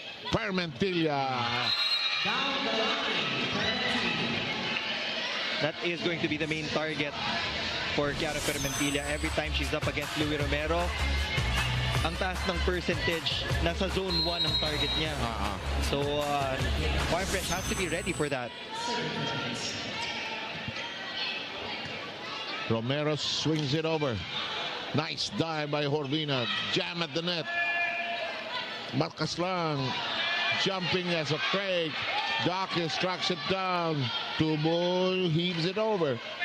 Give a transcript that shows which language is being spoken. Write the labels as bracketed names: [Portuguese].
[English] Permentilla. That is going to be the main target for Chiara Permentilla every time she's up against Luis Romero. [Filipino] Ang taas ng percentage, nasa zone 1 ang target niya. [English] So, Farm Fresh has to be ready for that. Romero swings it over. Nice dive by Horvina. Jam at the net. Bacaslan jumping as a fake. Dawkins tracks it down. Tubo heaves it over.